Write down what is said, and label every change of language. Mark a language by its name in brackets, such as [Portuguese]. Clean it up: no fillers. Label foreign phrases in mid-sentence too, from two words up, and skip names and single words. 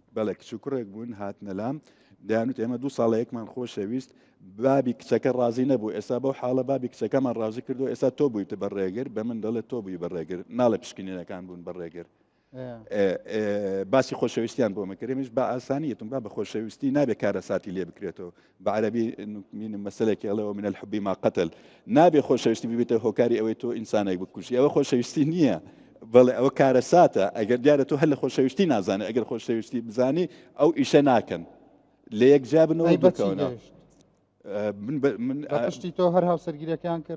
[Central Kurdish] بەڵێ کچوکڕێک بوون هاتنە لام دەیانوت ئێمە 2 ساڵەیەکمان خۆشەویست بابی کچەکە ڕازی نەبوو ئێستا بەو حاڵە بابی کچەکەمان ڕازی کردو ئێستا تۆ بوویتە بەڕێگر بە من دەڵێت تۆ بووی بەڕێگر ناڵە پشکنینەکان بوون بەڕێگر باسی خۆشەویستیان بۆ مەکرێمش بە ئاسانیەتم با بە خۆشەویستی نابێ کارەساتی لێ بکرێتەوە بە عەرەبی مینم مەسەلێکی ئەڵەوە [Arabic] من الحب ما قتل [Central Kurdish] نابێ خۆشەویستی ببێتە هۆکاری ئەوەی تۆ ئینسانێک بکوژی ئەوە خۆشەویستی نییە بەڵێ ئەوە کارەساتە ئەگەر دیارە تۆ هەر لە خۆشەویستی نازانێت ئەگەر خۆشەویستی بزانی ئەو ئیشە ناکەن لە یەک جا بنەوە بکەونەوە من پشتی تۆ هەر هاوسەرگیریەکان کرد